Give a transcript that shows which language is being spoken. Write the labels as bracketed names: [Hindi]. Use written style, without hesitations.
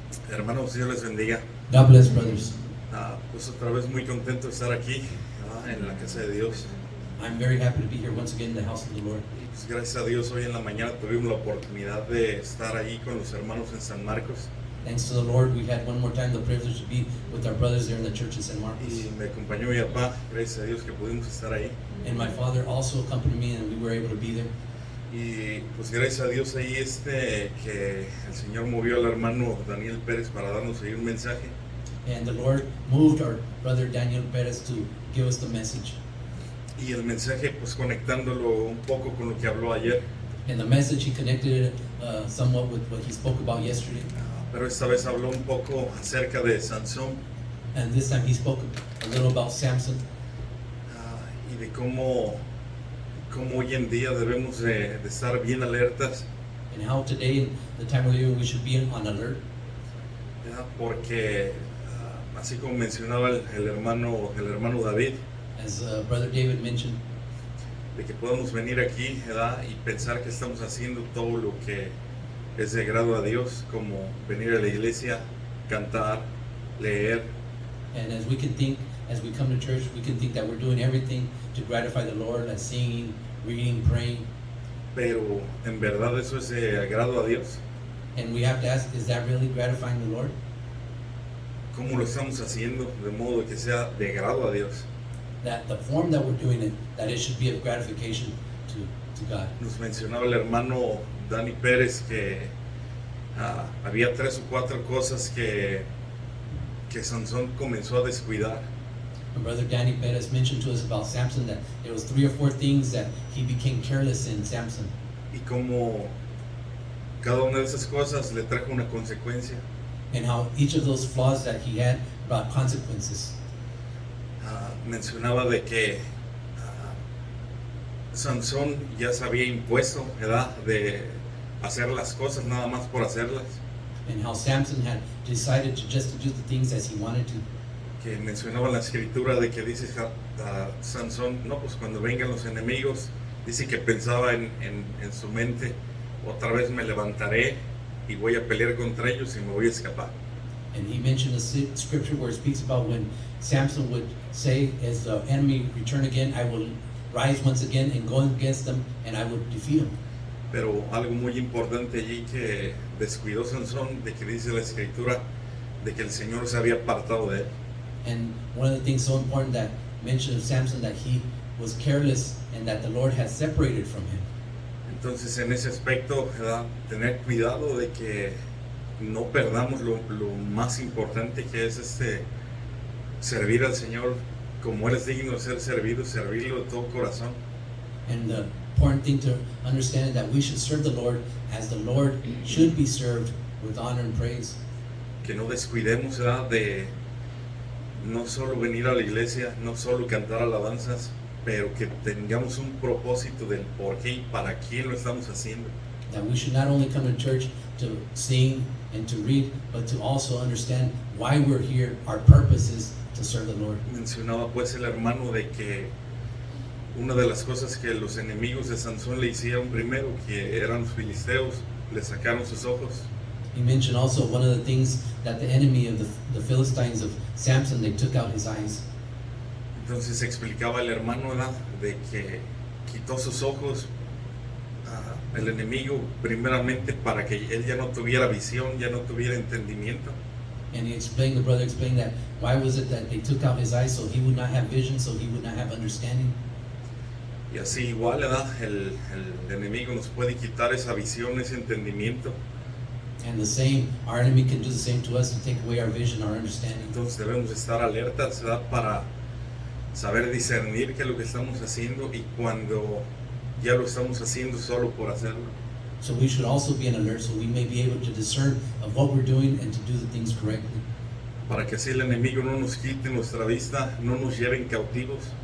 [Spanish] Hermanos, Dios les bendiga. [English] God bless, brothers. [Spanish] Pues otra vez muy contento de estar aquí en la casa de Dios. [English] I'm very happy to be here once again in the house of the Lord. [Spanish] Pues gracias a Dios hoy en la mañana tuvimos la oportunidad de estar ahí con los hermanos en San Marcos. [English] Thanks to the Lord, we had one more time the privilege to be with our brothers there in the church in San Marcos. [Spanish] Y me acompañó mi papá, gracias a Dios que pudimos estar ahí. [English] And my father also accompanied me, and we were able to be there. [Spanish] Y pues gracias a Dios ahí que el Señor movió al hermano Daniel Pérez para darnos ahí un mensaje. [English] And the Lord moved our brother Daniel Perez to give us the message. [Spanish] Y el mensaje pues conectándolo un poco con lo que habló ayer. [English] And the message, he connected it somewhat with what he spoke about yesterday. [Spanish] Pero esta vez habló un poco acerca de Sansón. [English] And this time he spoke a little about Samson. [Spanish] Y de cómo hoy en día debemos de estar bien alertas, [English] And how today, in the time we're living, we should be on alert. [Spanish] ¿verdad? Porque así como mencionaba el hermano David, [English] As Brother David mentioned, [Spanish] de que podamos venir aquí, ¿verdad? Y pensar que estamos haciendo todo lo que es de agrado a Dios, como venir a la iglesia, cantar, leer, [English] and as we can think, as we come to church, we can think that we're doing everything to gratify the Lord, like singing, reading, praying. [Spanish] pero en verdad eso es de agrado a Dios. [English] And we have to ask, is that really gratifying the Lord? [Spanish] ¿Cómo lo estamos haciendo de modo que sea de agrado a Dios? [English] That the form that we're doing it, that it should be of gratification to God. [Spanish] Nos mencionaba el hermano Dani Pérez que había 3 o 4 cosas que Sansón comenzó a descuidar. [English] And Brother Danny Perez mentioned to us about Samson that there was 3 or 4 things that he became careless in Samson. [Spanish] Y como cada una de esas cosas le trajo una consecuencia. [English] And how each of those flaws that he had brought consequences. [Spanish] Mencionaba de que Sansón ya se había impuesto, ¿verdad?, de hacer las cosas nada más por hacerlas. [English] And how Samson had decided to just to do the things as he wanted to. [Spanish] Que mencionaba la escritura de que dice Sansón, no, pues cuando vengan los enemigos, dice que pensaba en su mente, otra vez me levantaré y voy a pelear contra ellos y me voy a escapar. [English] And he mentioned a scripture where it speaks about when Samson would say, as the enemy return again, I will rise once again and go against them, and I would defeat them. [Spanish] Pero algo muy importante allí que descuidó Sansón, de que dice la escritura, de que el Señor se había apartado de él. [English] And one of the things so important that mentioned of Samson, that he was careless and that the Lord has separated from him. [Spanish] Entonces en ese aspecto, ¿verdad? Tener cuidado de que no perdamos lo más importante, que es servir al Señor como Él es digno de ser servido, servirlo de todo corazón. [English] And the important thing to understand is that we should serve the Lord as the Lord should be served, with honor and praise. [Spanish] Que no descuidemos, ¿verdad? De no solo venir a la iglesia, no solo cantar alabanzas, pero que tengamos un propósito del por qué y para quién lo estamos haciendo. [English] That we should not only come to church to sing and to read, but to also understand why we're here. Our purpose is to serve the Lord. [Spanish] Mencionaba pues el hermano de que una de las cosas que los enemigos de Sansón le hicieron primero, que eran los filisteos, le sacaron sus ojos. [English] He mentioned also one of the things that the enemy of the Philistines of Samson, they took out his eyes. [Spanish] Entonces explicaba el hermano, ¿verdad? De que quitó sus ojos el enemigo primeramente para que él ya no tuviera visión, ya no tuviera entendimiento. [English] And he explained, the brother explained that why was it that they took out his eyes, so he would not have vision, so he would not have understanding. [Spanish] Y así igual, ¿verdad? El enemigo nos puede quitar esa visión, ese entendimiento. [English] And the same, our enemy can do the same to us and take away our vision, our understanding. [Spanish] Entonces debemos estar alertas, ¿verdad? Para saber discernir qué es lo que estamos haciendo y cuando ya lo estamos haciendo solo por hacerlo. [English] So we should also be on alert, so we may be able to discern of what we're doing and to do the things correctly. [Spanish] Para que así el enemigo no nos quite nuestra vista, no nos lleven cautivos.